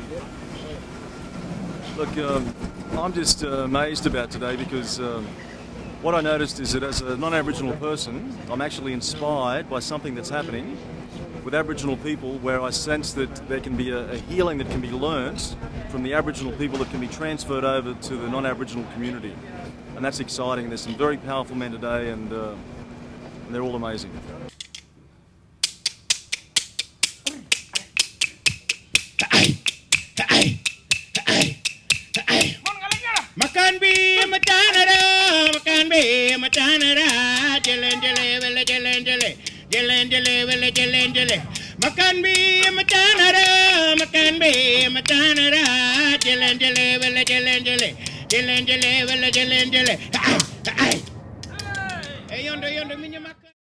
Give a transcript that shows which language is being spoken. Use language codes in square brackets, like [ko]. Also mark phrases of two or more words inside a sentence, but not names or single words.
[en] Look, I'm just amazed about today because what I noticed is that as a non-Aboriginal person, I'm actually inspired by something that's happening with Aboriginal people, where I sense that there can be a healing that can be learnt from the Aboriginal people that can be transferred over to the non-Aboriginal community. And that's exciting. There's some very powerful men today, and they're all amazing. Makan bi macanara, makan bi macanara, jelen jele vele jelen jele, jelen jele vele jelen jele. Makan bi macanara, makan bi macanara, jelen jele vele jelen jele, jelen jele vele jelen jele. Hey yondo yondo minya makan.